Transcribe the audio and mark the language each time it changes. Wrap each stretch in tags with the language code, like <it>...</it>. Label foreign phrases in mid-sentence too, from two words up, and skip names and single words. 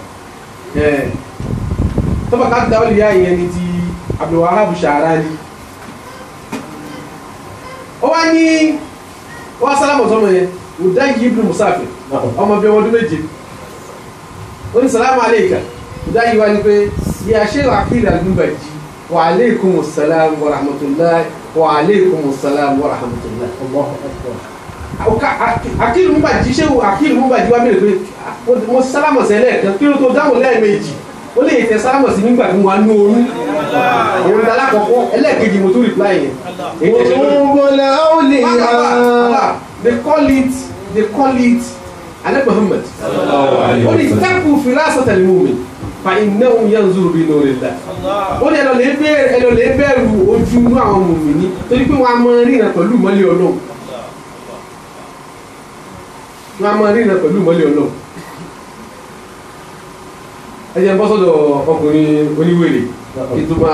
<yo>tabaqatul awliya yẹn ni ti Abdul Wahhab Sharani ó wá ní wọ́n sálámù sọmọ yẹn Udayi ibn Musafir ọmọ bí ọmọdún méje ó ní</yo> <ar>سلام عليك</ar> <yo>Udayi wá ní pé ya Sheikh Akilu Alimubaji</yo> <ar>وعليكم السلام ورحمة الله وعليكم السلام ورحمة الله</ar> <yo>wa alaikumus salam wa rahmatullahi. Akilu Alimubaji Sheikh Akilu Alimubaji wá bèèrè pé mo sálámù sẹ́lẹ̀ kan kí ló tó dáhùn lẹ́ẹ̀mejì ó lè tẹ sálámù sí nígbà tí wọ́n á ní oyún òun tàlá kọ̀kọ́ ẹlẹ́ẹ̀kejì mo tó reply yẹn.</yo> <en>They call it</en> <yo>Ànábì Muhammad ó ní</yo> <ar>اتقوا فراسة المؤمن فإنه ينظر بنور الله</ar> <yo>ó ní ẹlọ lè bẹ̀rù ojú inú àwọn mùmínì torí pé wọ́n á máa ríran pẹ̀lú ìmọ́lẹ̀ Ọlọ́run ẹjẹ́ ń bọ́ sọ́dọ̀ ọkùnrin oníwèrè ètò</yo>